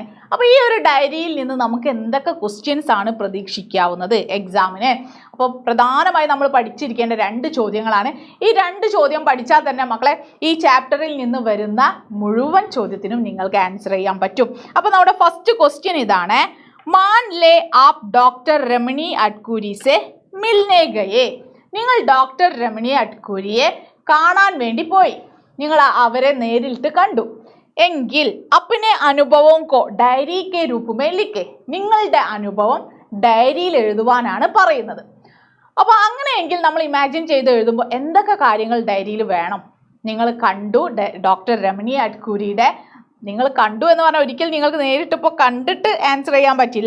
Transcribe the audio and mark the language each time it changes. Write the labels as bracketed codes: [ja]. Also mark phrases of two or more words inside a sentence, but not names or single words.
[ml] അപ്പോൾ ഈ ഒരു ഡയറിയിൽ നിന്ന് നമുക്ക് എന്തൊക്കെ ക്വസ്റ്റ്യൻസ് ആണ് പ്രതീക്ഷിക്കാവുന്നത് എക്സാമിന്? അപ്പോൾ പ്രധാനമായി നമ്മൾ പഠിച്ചിരിക്കേണ്ട 2 ചോദ്യങ്ങളാണ്. ഈ 2 ചോദ്യം പഠിച്ചാൽ തന്നെ മക്കളെ ഈ ചാപ്റ്ററിൽ നിന്ന് വരുന്ന മുഴുവൻ ചോദ്യത്തിനും നിങ്ങൾക്ക് ആൻസർ ചെയ്യാൻ പറ്റും. അപ്പോൾ നമ്മുടെ [en] first question [ml] ഇതാണ്, [hi] मान ले आप डॉक्टर रमणी अडकूरी से मिलने गए. [ml] നിങ്ങൾ ഡോക്ടർ രമണി അഡ്കൂരിയെ കാണാൻ വേണ്ടി പോയി, നിങ്ങൾ അവരെ നേരിട്ട് കണ്ടു എങ്കിൽ [hi] अपने അനുഭവം को डायरी के रूप में लिखे. [ml] നിങ്ങളുടെ അനുഭവം ഡയറിയിൽ എഴുതുവാനാണ് പറയുന്നത്. അപ്പോൾ അങ്ങനെയെങ്കിൽ നമ്മൾ ഇമാജിൻ ചെയ്ത് എഴുതുമ്പോൾ എന്തൊക്കെ കാര്യങ്ങൾ ഡയറിയിൽ വേണം? നിങ്ങൾ കണ്ടു ഡോക്ടർ രമണി അഡ്കൂരിയുടെ, നിങ്ങൾ കണ്ടു എന്ന് പറഞ്ഞാൽ ഒരിക്കൽ നിങ്ങൾക്ക് നേരിട്ടിപ്പോൾ കണ്ടിട്ട് ആൻസർ ചെയ്യാൻ പറ്റില്ല.